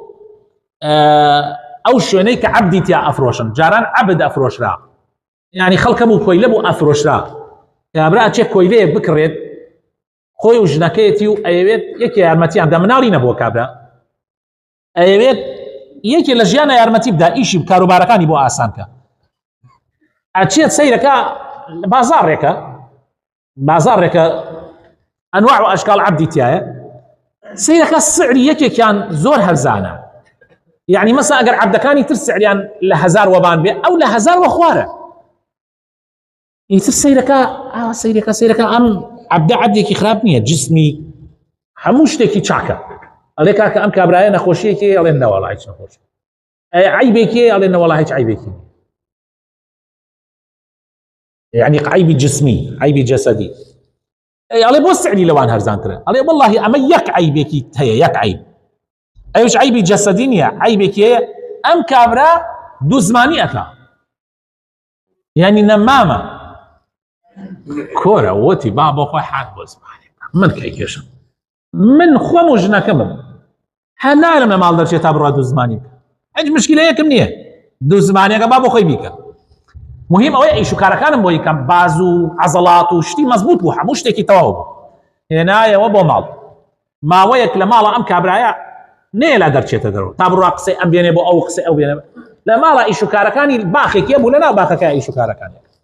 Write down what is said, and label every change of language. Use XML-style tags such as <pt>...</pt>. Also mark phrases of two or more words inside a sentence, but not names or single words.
<ckb>ئەو شوێنەی کە عەبدی تیا ئەفرۆشن جاران عەبد ئەفرۆشرا یعنی خەڵکە بوو کۆیلە بوو ئەفرۆشرا کابرا ئەچێ کۆیلەیەک بکڕێت خۆی و ژنەکەیەتی و ئەیەوێت یەکێ یارمەتیان دا مناڵی نەبووە کابرا ئەوێت یەکێ لە ژیانە یارمەتی بدا ئیشی کاروبارەکانی بۆ ئاسانکە ئەچێت سەیرەکە بازارێکە ئەنواع و ئەشکال عەبدی تایە سەیرەکە سعری یەکێکیان زۆر هەرزانە</ckb> <ar>يعني مثلا</ar> <ckb>اگر عبدەکانی تر سعریان لە 1000 وەبان بێ ئەو لە 1000 وە خوارە ئیتر سەیرەکە ئەم عبدە عەبدێکی خراپ نییە جسمی هەموو شتێکی چاکە ئەڵێ کاکە ئەم کابرایە نەخۆشیەکێ ئەڵێن نەوەڵا هیچ نەخۆشی عیبێکێ ئەڵێن نەوەڵا هیچ عیبێکی</ckb> <ar>يعني عيبي جسمي عيبي جسدي</ar> <ckb>ئەڵێ بۆ سعری لەوان هەرزانترە ئەڵێ والله ئەمە یەک عیبێکی هەیە یەک عیب ئەوش عیبی جەسەدی نییە عیبێکی هەیە ئەم کابرا دوو زمانی ئەکا یعنی نەمامە کۆرە وەتی با بۆ خۆی حات بۆ زمانی من کەیکێشم من خۆم و ژنەکەمم هەر نارم لە ماڵ دەرچێت تا بڕوا دوو زمانی بکە هیچ مشکلەیەکم نییە دوو زمانیەکە با بۆ خۆی بیکە مهم ئەوەیە ئیش و کارەکانم بۆ یکەم باز و عەزەڵات و شتی مەزبوط بوو هەموو شتێکی تەواو بوو هێنایەوە بۆ ماڵ ماوەیەک لە ماڵە ئەم کابرایە نەیە لا دەرچێتە دەرەوە تا بڕوا قسەی ئەم بێنێ بۆ ئەو قسەی ئەو بێنێ لە ماڵە ئیش و کارەکانی باخێکیە بوو لەناو باخەکە ئیش و کارەکانی</ckb>